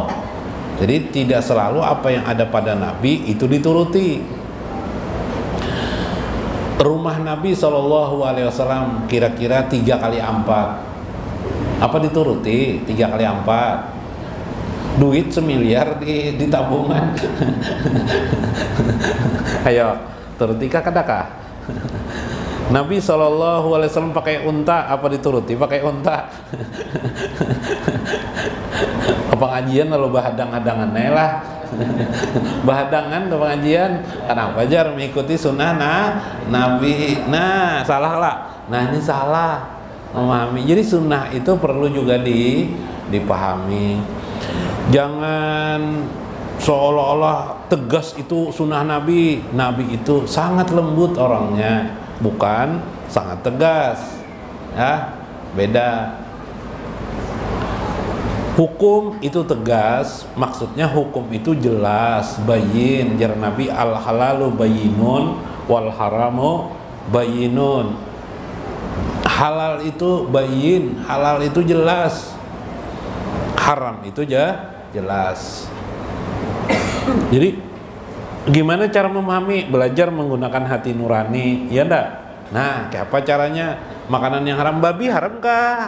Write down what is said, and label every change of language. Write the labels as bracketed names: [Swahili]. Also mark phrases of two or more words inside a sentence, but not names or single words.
[Indonesian] Jadi tidak selalu apa yang ada pada Nabi itu dituruti. Rumah Nabi [Arabic] صلى الله عليه وسلم [Indonesian] kira-kira 3 kali 4. Apa dituruti 3 kali 4? Duit 1 miliar di tabungan. Ayo, [Banjar] turuti kadakah? [Indonesian] Nabi [Arabic] صلى الله عليه وسلم [Indonesian] pakai unta, apa dituruti? Pakai unta. [Banjar] Ke pengajian lalu bahadang-hadangan lah. [Indonesian] Bahadangan ke pengajian, kenapa jar mengikuti sunnah Nabi? Nah, salah lah. Nah, ini salah memahami. Jadi sunnah itu perlu juga dipahami. Jangan seolah-olah tegas itu sunnah Nabi. Nabi itu sangat lembut orangnya, bukan sangat tegas. Ya, beda. Hukum itu tegas, maksudnya hukum itu jelas, bayin. [Arabic] Jar Nabi, الحلال بين والحرام بين. [Indonesian] Halal itu bayin, halal itu jelas, haram itu jelas. Jadi gimana cara memahami? Belajar menggunakan hati nurani, ya enggak? Nah, kayak apa caranya? Makanan yang haram, babi haram kah?